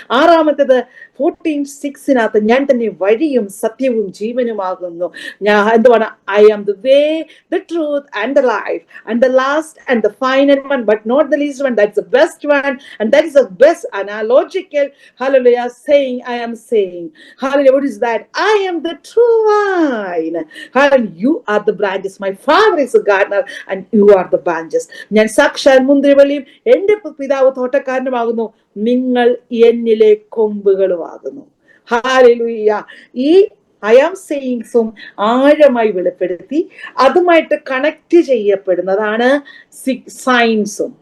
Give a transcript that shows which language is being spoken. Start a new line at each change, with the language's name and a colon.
Malayalam: ആറാമത്തേത് 14:6 ഞാൻ തന്നെ വഴിയും സത്യവും ജീവനുമാകുന്നു. ഞാൻ എന്തുവാണ്,
English: I am the way, the truth and the life. And the last and the final one, but not the least one, that's the best one, and that is the best analogical hallelujah saying, I am saying hallelujah, what is that? I am the true vine, and you are the branches. My father is a gardener and you are the branches.
Malayalam: ഞാൻ സാക്ഷാൽ മുന്തിരിവള്ളിയും എന്റെ പിതാവ് തോട്ടക്കാരനുമാകുന്നു, നിങ്ങൾ എന്നിലെ കൊമ്പുകളുമാകുന്നു. Hallelujah. ഈ I am സെയിങ്സും ആഴമായി വെളിപ്പെടുത്തി അതുമായിട്ട് കണക്ട് ചെയ്യപ്പെടുന്നതാണ് സൈൻസും.